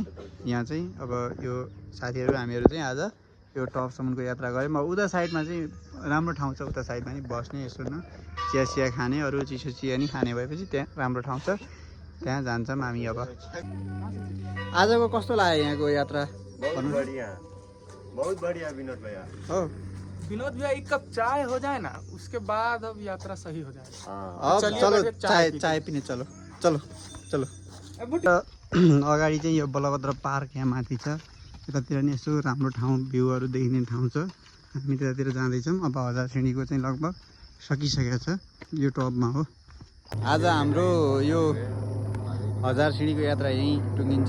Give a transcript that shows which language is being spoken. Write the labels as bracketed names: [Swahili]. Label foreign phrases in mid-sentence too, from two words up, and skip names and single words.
[Nepali] यहाँ चाहिँ अब यो साथीहरू हामीहरू चाहिँ आज यो टपसम्मको यात्रा गऱ्यौँ। अब उता साइडमा चाहिँ राम्रो ठाउँ छ, उता साइडमा नि बस्ने, यसो न चिया सिया खाने, अरू चिसो चिया नि खाने भएपछि त्यहाँ राम्रो ठाउँ छ, त्यहाँ जान्छौँ हामी। अब आजको कस्तो लाग्यो यहाँको यात्रा? [Hindi] बहुत बढ़िया विनोद भैया। [Nepali] हो [Hindi] विनोद भैया, एक कप चाय हो जाए ना, उसके बाद अब यात्रा सही हो जाए। अब चलो चाय पिने चलो चलो चलो। [Nepali] अगाडि चाहिँ यो बलभद्र पार्क यहाँ माथि छ। यतातिर नि यसो राम्रो ठाउँ, भ्यूहरू देखिने ठाउँ छ। हामी त्यतातिर जाँदैछौँ। अब हजार सिँढीको चाहिँ लगभग सकिसकेको छ, यो टपमा हो। आज हाम्रो यो हजार सिँढीको यात्रा यहीँ टुङ्गिन्छ।